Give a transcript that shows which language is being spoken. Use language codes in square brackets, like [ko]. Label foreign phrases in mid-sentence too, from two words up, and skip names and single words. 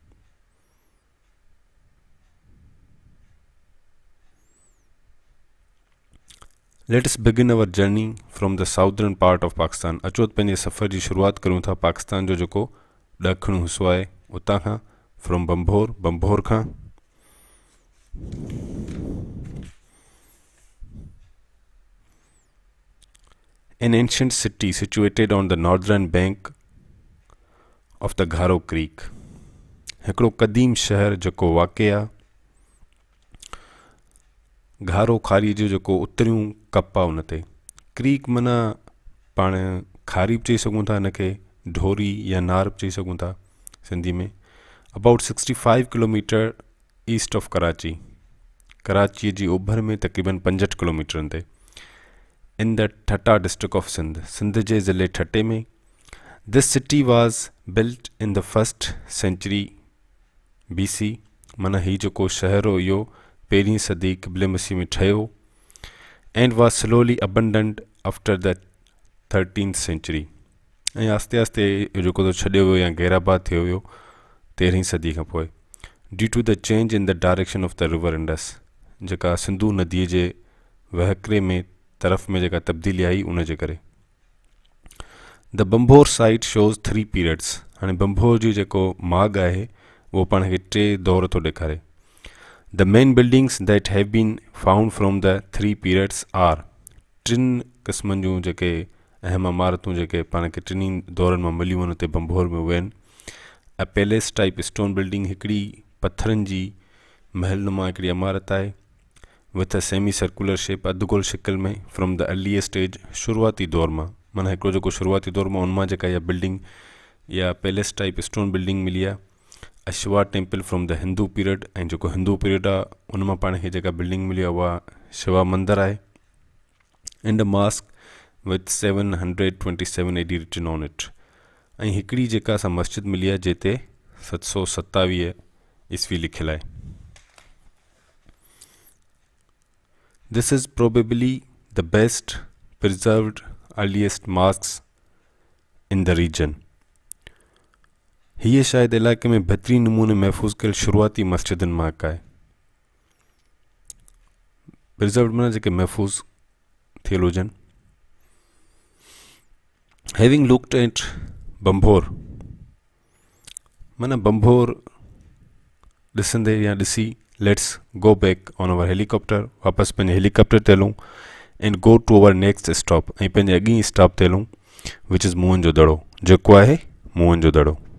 [en] Let us begin our journey from the southern part of Pakistan. [sd] अचो त पंहिंजे सफ़र जी शुरूआत करूं था पाकिस्तान जो जेको ॾखिणो हिसो आहे उतां खां, फ्रॉम बंभोर, बंभोर खां। [en] An ancient city situated on the northern bank of the Gharo Creek, [sd] हिकिड़ो क़दीम शहर जेको वाक़िअ आहे घारो खारी जो जेको उतरियूं कप आहे उन ते। क्रीक माना पाण खारी बि चई सघूं था, हिनखे ढोरी या नार बि चई सघूं था सिंधी में। [en] About 65 kilometers east of Karachi, [sd] कराचीअ जी ओभर में तक़रीबन 65 किलोमीटरनि ते। [en] In the Thatta district of Sindh, [sd] सिंध जे ज़िले ठटे में। [en] This city was built in the 1st century BC, [sd] माना ही जेको शहर हो इहो 1वीं सदी क़िबले मसीह में ठहियो। [en] And was slowly abandoned after the 13th century, [sd] ऐं आस्ते आस्ते जेको तो छॾियो वियो या गैराबाद थियो हुयो 13वीं सदी खां पोइ। [en] Due to the change in the direction of the river Indus, [sd] जेका सिंधु नदीअ जे वहकिरे में तरफ़ में जेका तब्दीली आई उन जे करे। [en] The Bambhore site shows 3 periods, [sd] हाणे बंभोर जी जेको माॻ आहे उहो पाण खे 3 दौर थो ॾेखारे। [en] The main buildings that have been found from the 3 periods are, [sd] 3 क़िस्मनि जूं जेके अहम इमारतूं जेके पाण खे 3 दौरनि मां मिलियूं आहिनि उते बंभोर में उहे आहिनि। [en] A palace type stone building, [sd] हिकिड़ी पत्थरनि जी महलनुमा हिकिड़ी इमारत आहे, [en] with a semi circular shape, [sd] अधगोल शिकल में, [en] from the earliest stage, [sd] शुरूआती दौर मां, माना हिकिड़ो जेको शुरूआती दौर मां उनमां जेका इहा बिल्डिंग या [en] palace type stone building [sd] मिली आहे। [en] A Shiva temple from the Hindu period, [sd] ऐं जेको [en] Hindu period [sd] आहे उन मां पाण खे जेका बिल्डिंग मिली आहे उहा शिवा मंदिर आहे, [en] And a mosque with 727 AD written on it. [sd] ऐं हिकिड़ी जेका असां मस्जिद मिली आहे जिते 727 ईस्वी लिखियलु आहे। [en] This is probably the best preserved earliest mosques in the region. [sd] हीअ शायदि इलाइक़े में बहितरीन नमूने महफ़ूज़ कयल शुरूआती मस्जिदनि मां हिकु आहे। प्रिजर्व्ड माना जेके महफ़ूज़ थियल हुजनि। [en] Having looked at Bambhore [sd] माना बंभोर ॾिसंदे या ॾिसी, [en] Let's go back on our helicopter, [sd] वापसि पंहिंजे हेलीकॉप्टर ते हलूं, [en] And go to our next stop, [sd] ऐं पंहिंजे अॻी स्टॉप ते हलूं, [en] which is Mohenjo-daro, [sd] जेको आहे मोहनजोदड़ो।